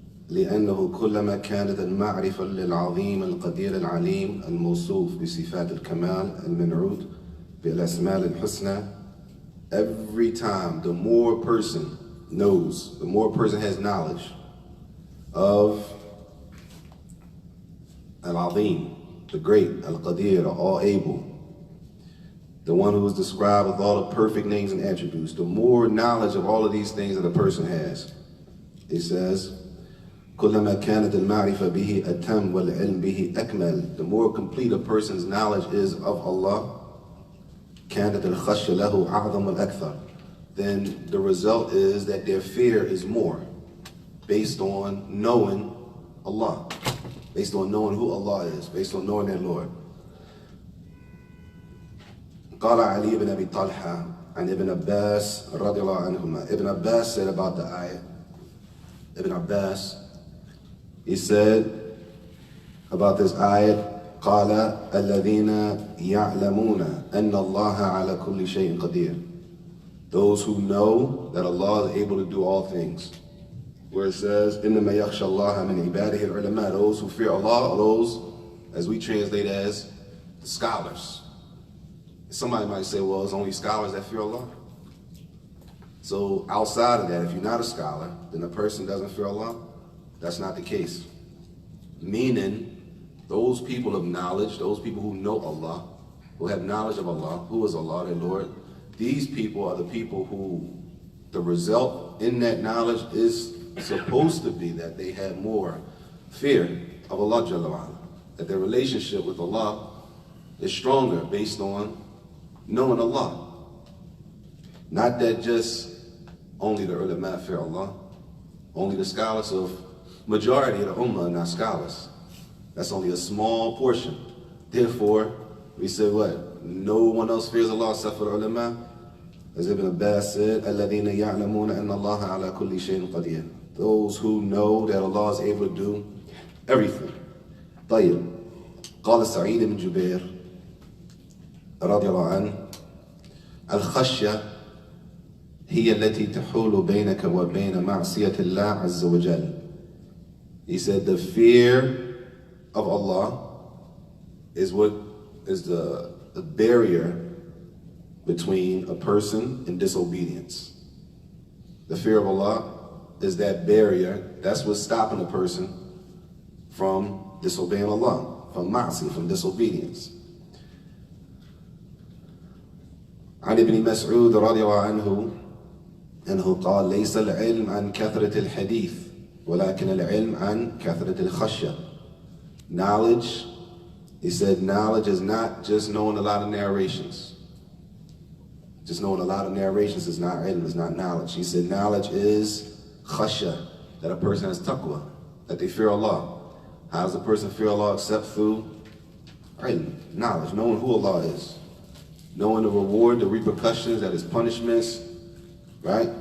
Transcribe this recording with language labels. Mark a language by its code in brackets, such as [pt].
[ar] لأنه كلما كانت المعرفة للعظيم القدير العليم الموصوف بصفات الكمال المنعوت بالأسماء الحسنى. [en] Every time, the more a person knows, the more a person has knowledge of Al-Azim, the great, Al-Qadir, the all-able, the one who is described with all the perfect names and attributes, the more knowledge of all of these things that a person has. It says, [ar] كُلَّمَا كَانَتِ الْمَعْرِفَ بِهِ أَتَمْ وَالْعِلْمِ بِهِ أَكْمَلِ. [en] The more complete a person's knowledge is of Allah, [ar] كَانَتِ الْخَشْيَ لَهُ أَعْظَمُ الْأَكْثَرِ. [en] Then the result is that their fear is more, based on knowing Allah, based on knowing who Allah is, based on knowing their Lord. [ar] قال علي بن أبي طلحة عن ابن عباس رضي الله عنهما. [en] Ibn Abbas said about the ayah. Ibn Abbas, he said about this ayah, [ar] قال الذين يعلمون أن الله على كل شيء قدير. [en] Those who know that Allah is able to do all things. Where it says, [ar] إنما يخشى الله من عباده العلماء. [en] Those who fear Allah are those, as we translate as, the scholars. Somebody might say, well, it's only scholars that fear Allah. So outside of that, if you're not a scholar, then a person doesn't fear Allah. That's not the case. Meaning, those people of knowledge, those people who know Allah, who have knowledge of Allah, who is Allah, their Lord. These people are the people who the result in that knowledge is supposed to be that they have more fear of Allah Jalla wa'ala, that their relationship with Allah is stronger based on knowing Allah. Not that just only the ulama fear Allah, only the scholars of majority of the ummah are not scholars. That's only a small portion. Therefore, we say what? No one else fears Allah except for the ulama. As Ibn Abbas said, [ar] الَّذِينَ يَعْلَمُونَ أَنَّ اللَّهَ عَلَى كُلِّ شَيْءٍ قَدِيرٌ. [en] Those who know that Allah is able to do everything. [ar] طيب. قال سعيد بن جبير رضي الله عنه الخشية هي التي تحول بينك وبين معصية الله عز وجل. [en] He said the fear of Allah is what is the barrier between a person and disobedience. The fear of Allah is that barrier, that's what's stopping a person from disobeying Allah, from ma'asi, from disobedience. [ar] عن ابن مسعود رضي الله عنه أنه قال ليس العلم عن كثرة الحديث ولكن العلم عن كثرة الخشية. [en] Knowledge, he said, knowledge is not just knowing a lot of narrations. Just knowing a lot of narrations is not ilm, is not knowledge. He said knowledge is khashya, that a person has taqwa, that they fear Allah. How does a person fear Allah except through ilm, knowledge, knowing who Allah is, knowing the reward, the repercussions, that His punishments, right?